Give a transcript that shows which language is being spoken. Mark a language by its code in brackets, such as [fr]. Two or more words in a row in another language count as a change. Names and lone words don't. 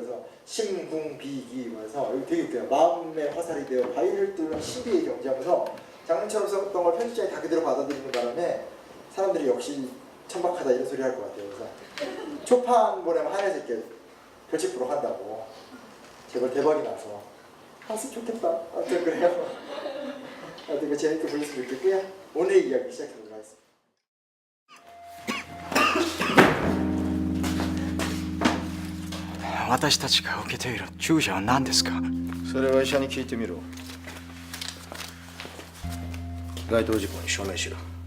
[ko] 그래서 심궁비기 해서 여기 되게 웃겨요. 마음의 화살이 되어 바위를 뚫는 신비의 경지하면서 장르처럼 썼던 걸 편집장이 다 그대로 받아들이는 바람에 사람들이 역시 천박하다 이런 소리 할 것 같아요. 그래서 초판 보내면 하늘에서 이렇게 별책부로 한다고 제발 대박이 나서 했으면 좋겠다. 아무튼 그래요. 아무튼 재밌게 보셨으면 좋겠고요. 오늘 이야기 시작해보도록 하겠습니다. [ja] 私たちが受けている注射は何ですか？それは医者に聞いてみろ。該当事項に署名しろ。